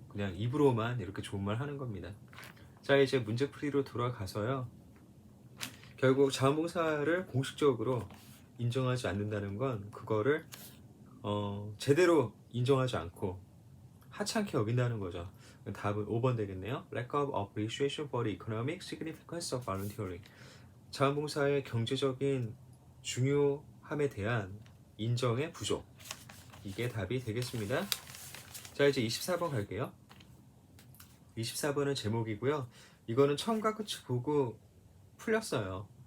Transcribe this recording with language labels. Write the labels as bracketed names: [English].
[Korean] 그냥 입으로만 이렇게 좋은 말 하는 겁니다. 자, 이제 문제풀이로 돌아가서요. 결국 자원봉사를 공식적으로 인정하지 않는다는 건 그거를 제대로 인정하지 않고 하찮게 여긴다는 거죠. 답은 5번 되겠네요. [English] Lack of appreciation for the economic significance of volunteering. [Korean] 자원봉사의 경제적인 중요함에 대한 인정의 부족. 이게 답이 되겠습니다. 자, 이제 24번 갈게요. 24번은 제목이고요. 이거는 처음과 끝을 보고 풀렸어요.